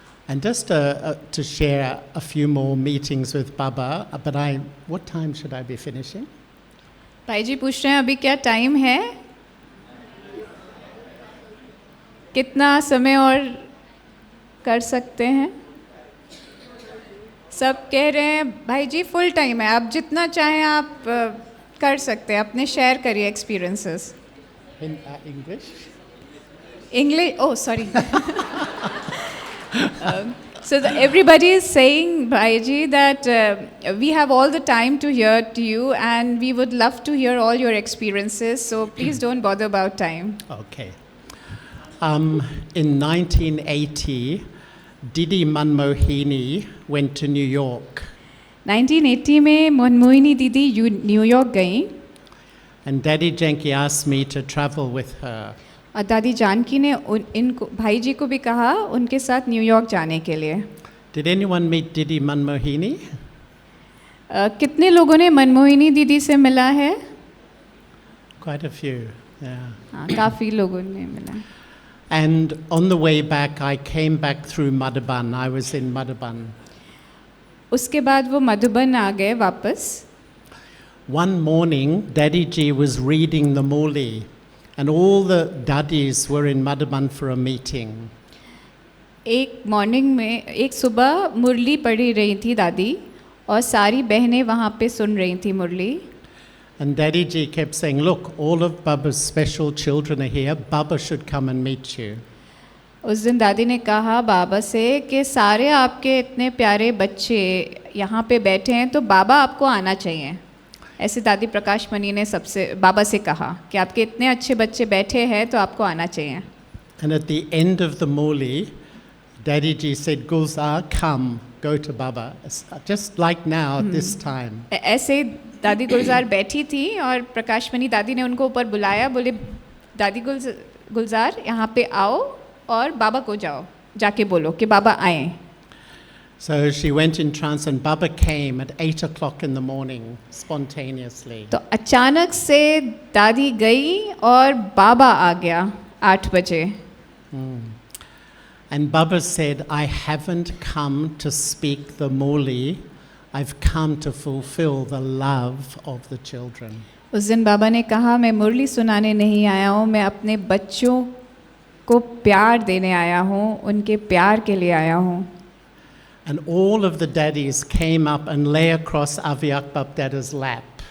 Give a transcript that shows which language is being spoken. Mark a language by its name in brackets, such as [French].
[English] And just to share a few more meetings with Baba, but what time should I be finishing? [Hindi] भाई जी पूछ रहे हैं अभी क्या टाइम है, कितना समय और कर सकते हैं? सब कह रहे हैं भाई जी फुल टाइम है, आप जितना चाहें आप कर सकते हैं, अपने शेयर करिए experiences. [English] In English? English? Oh, sorry. So everybody is saying, Bhaiji, that we have all the time to hear to you, and we would love to hear all your experiences. So please don't bother about time. Okay. In 1980, Didi Manmohini went to New York. [Hindi] 1980 में मनमोहिनी दीदी New York गई [English] And Daddy Janki asked me to travel with her. [Hindi] और दादी जानकी ने इनको भाई जी को भी कहा उनके साथ न्यूयॉर्क जाने के लिए। [English] Did anyone meet Didi Manmohini? [Hindi] कितने लोगों ने मनमोहिनी दीदी से मिला है? [English] Quite a few, yeah. [Hindi] हाँ, काफ़ी लोगों ने मिला। [English] And on the way back, I came back through Madhaban. I was in Madhaban. [Hindi] उसके बाद वो मधुबन आ गए वापस। [English] One morning, Daddy Ji was reading the Muli, and all the daddies were in Madhaban for a meeting. [Hindi] एक morning में एक सुबह मुरली पढ़ी रही थी दादी और सारी बहनें वहाँ पे सुन रही थी मुरली। [English] And Daddy Ji kept saying, "Look, all of Baba's special children are here. Baba should come and meet you." [Hindi] उस दिन दादी ने कहा बाबा से कि सारे आपके इतने प्यारे बच्चे यहाँ पे बैठे हैं तो बाबा आपको आना चाहिए। ऐसे दादी प्रकाश मणि ने सबसे बाबा से कहा कि आपके इतने अच्छे बच्चे बैठे हैं तो आपको आना चाहिए। [English] And at the end of the Muli, Daddy Ji said, "Gulzar, come, go to Baba." Just like now at this time. [Hindi] ऐसे दादी गुलजार बैठी थी और प्रकाश मणि दादी ने उनको ऊपर बुलाया, बोले दादी गुलजार यहाँ पे आओ और बाबा को जाके बोलो कि बाबा आए। [English] So she went in trance and Baba came at 8 o'clock in the morning, spontaneously. [Hindi] तो अचानक से दादी गई और बाबा आ गया 8 बजे। [English] And Baba said, "I haven't come to speak the Muli, I've come to fulfill the love of the children." [Hindi] उस दिन बाबा ने कहा मैं मुरली सुनाने नहीं आया हूँ, मैं अपने बच्चों को प्यार देने आया हूँ, उनके प्यार के लिए आया हूँ। [English] And all of the daddies came up and lay across Aviyak Bab Dada's lap.